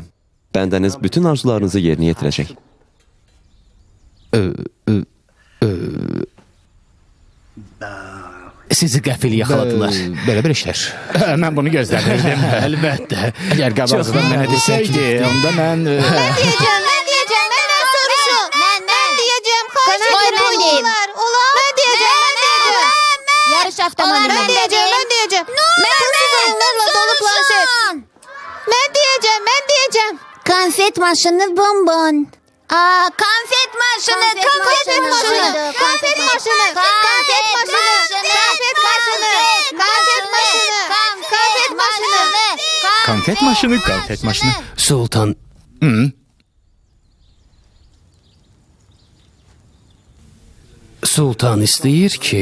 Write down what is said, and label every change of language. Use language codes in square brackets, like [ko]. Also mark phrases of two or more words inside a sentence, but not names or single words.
[az] Bəndəniz bütün arzularınızı yerinə yetirəcək. Sizi qəfil yaxaladılar. Belə bir işlər. Mən bunu gözləmirdim. Əlbəttə. Əgər qabaqcadan mənə desəydi, onda mən... [tr] Ben diyeceğim, benden soruşun. Ben diyeceğim, kaç olar. Ben diyeceğim. [az] Yarış avtomobilim. [tr] Ben diyeceğim. [az] Pulsuz oyunlarla dolu planşet. [tr] Ben diyeceğim. [az] Konfet maşını bonbon. Konfet maşını. Konfet maşını. Sultan, Sultan istəyir ki,